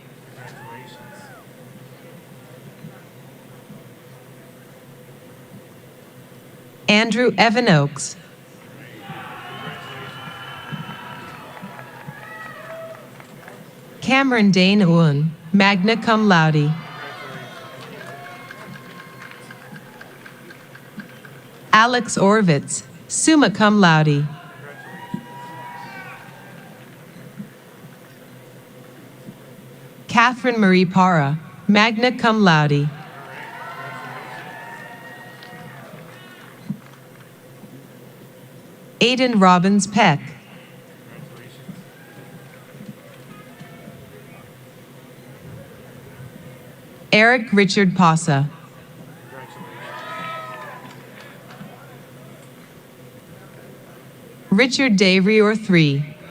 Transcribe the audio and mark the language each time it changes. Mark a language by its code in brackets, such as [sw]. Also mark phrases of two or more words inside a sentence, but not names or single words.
[en] Andrew Evan Oakes. Cameron Dane Owen, [la] magna cum laude. Alex Orvitz, summa cum laude. Catherine Marie Parra, magna cum laude. [en] Aidan Robbins Peck. Eric Richard Possa. Richard Day Rior III.